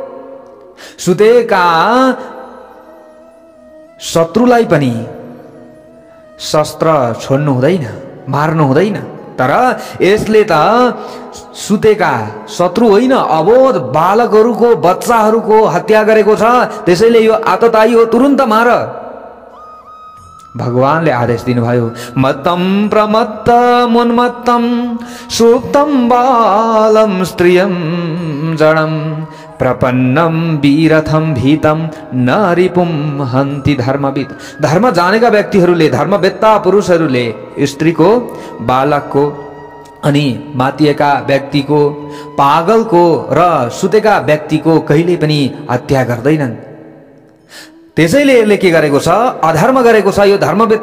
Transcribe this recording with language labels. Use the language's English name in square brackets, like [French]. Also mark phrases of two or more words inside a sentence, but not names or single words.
[Nepali] सुतेका शत्रुलाई पनि शस्त्र छोड्नु हुँदैन, मार्नु हुँदैन, तर यसले त सुतेका शत्रु होइन, अबोध बालकहरूको बच्चाहरूको हत्या गरेको छ, त्यसैले यो आततायी हो, तुरुन्त मार। भगवानले आदेश दिनुभयो, [Sanskrit] मत्तं प्रमत्तमुन्मत्तं सुप्तं बालं स्त्रियं जडं प्रपन्नं वीरथं भीतं न रिपुं हन्ति धर्मविद। [Nepali] धर्म जानेका व्यक्तिहरूले, धर्मवेत्ता पुरुषहरूले स्त्रीको, बालकको अनि मातिएका व्यक्तिको, पागलको र सुतेका व्यक्तिको कहिले पनि हत्या गर्दैनन्। त्यसैले यसले के गरेको छ, अधर्म गरेको छ।